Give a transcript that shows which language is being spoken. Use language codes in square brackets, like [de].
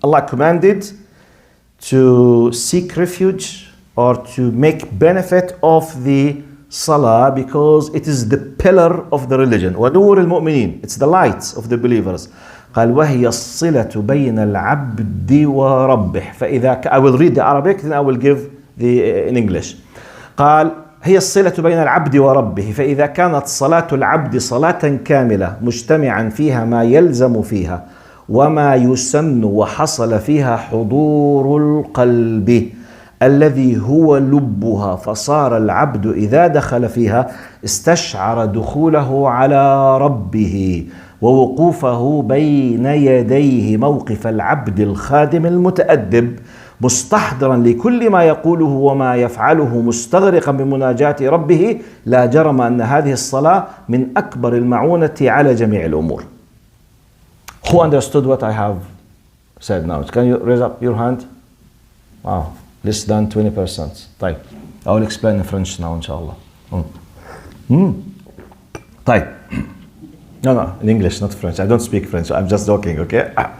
[en] Allah commanded to seek refuge or to make benefit of the Salah because it is the pillar of the religion. [ar] وَنُورِ الْمُؤْمِنِينَ. [en] It's the light of the believers. [ar] قال وهي الصلة بين العبد وربه. [en] فإذا I will read the Arabic, then I will give the in English. [ar] قال هي الصلة بين العبد وربه، فإذا كانت صلاة العبد صلاة كاملة مجتمعا فيها ما يلزم فيها وما يسن وحصل فيها حضور القلب الذي هو لبها، فصار العبد إذا دخل فيها استشعر دخوله على ربه ووقوفه بين يديه موقف العبد الخادم المتأدب، مستحضرا لكل ما يقوله وما يفعله، مستغرقا بمناجاة ربه. لا جرم أن هذه الصلاة من أكبر المعونة على جميع الأمور. [en] Who understood what I have said now? Can you raise up your hand? Wow, less than 20%. طيب, I will explain in French now [ar] إن شاء الله. طيب. [en] No, in English, not French. I don't speak French. I'm just joking, okay?